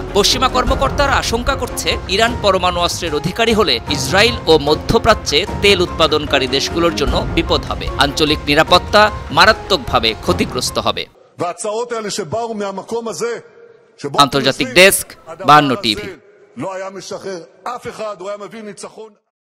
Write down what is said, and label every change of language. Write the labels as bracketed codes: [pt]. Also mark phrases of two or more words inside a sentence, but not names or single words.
[bn] পশ্চিমা কর্মকর্তারা আশঙ্কা করছে, ইরান পরমাণু অস্ত্রের অধিকারী হলে ইসরায়েল ও মধ্যপ্রাচ্যে তেল উৎপাদনকারী দেশগুলোর জন্য বিপদ হবে, আঞ্চলিক নিরাপত্তা মারাত্মকভাবে ক্ষতিগ্রস্ত হবে। আন্তর্জাতিক ডেস্ক, 52 টিভি। [he] לא היה משחרר אף אחד, הוא היה מביא ניצחון.